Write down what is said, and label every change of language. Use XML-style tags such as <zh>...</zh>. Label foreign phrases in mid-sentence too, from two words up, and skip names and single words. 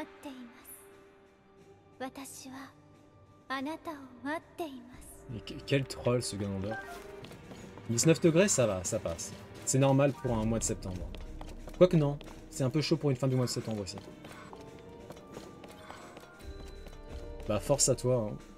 <ja>っています私はあなたを待っています</ja> <fr>Mais quel troll ce Ganondorf. 19 degrés, ça va, ça passe. C'est normal pour un mois de septembre. Quoique non, c'est un peu chaud pour une fin du mois de septembre aussi. Bah force à toi, hein.</fr>